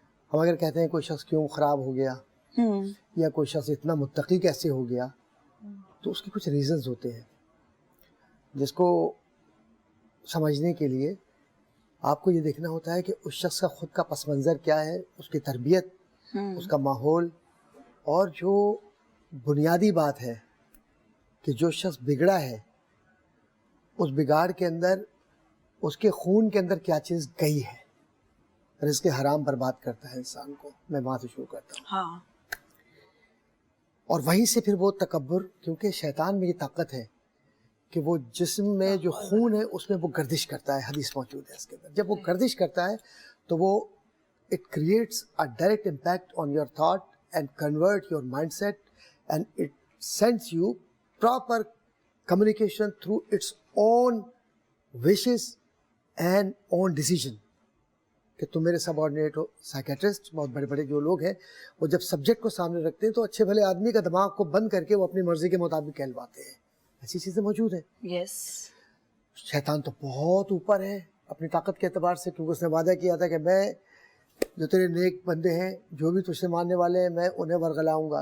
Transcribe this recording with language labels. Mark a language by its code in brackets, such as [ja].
[ur] ہم اگر کہتے ہیں کوئی شخص کیوں خراب ہو گیا یا کوئی شخص اتنا متقی کیسے ہو گیا, تو اس کے کچھ ریزنز ہوتے ہیں جس کو سمجھنے کے لیے آپ کو یہ دیکھنا ہوتا ہے کہ اس شخص کا خود کا پس منظر کیا ہے, اس کی تربیت, اس کا ماحول, اور جو بنیادی بات ہے کہ جو شخص بگڑا ہے اس بگاڑ کے اندر اس کے خون کے اندر کیا چیز گئی ہے. رزق حرام برباد کرتا ہے انسان کو. میں وہاں سے شروع کرتا ہوں. ہاں. اور وہیں سے پھر وہ تکبر, کیونکہ شیطان میں یہ طاقت ہے کہ وہ جسم میں جو خون ہے اس میں وہ گردش کرتا ہے. حدیث موجود ہے اس کے اندر. جب وہ گردش کرتا ہے تو وہ [en] it creates a direct impact on your thought and convert your mindset, and it sends you proper communication through its own wishes and own decision. [ur] کہ تم میرے سب آرڈینیٹ ہو. سائیکیٹرسٹ بہت بڑے بڑے جو لوگ ہیں وہ جب سبجیکٹ کو سامنے رکھتے ہیں تو اچھے بھلے آدمی کا دماغ کو بند کر کے وہ اپنی مرضی کے مطابق کہلواتے ہیں. ایسی چیزیں موجود ہیں. یس. شیطان تو بہت اوپر ہے اپنی طاقت کے اعتبار سے, کیونکہ اس نے وعدہ کیا تھا کہ میں جو تیرے نیک بندے ہیں, جو بھی تجھ سے ماننے والے ہیں, میں انہیں ورغلاؤں گا.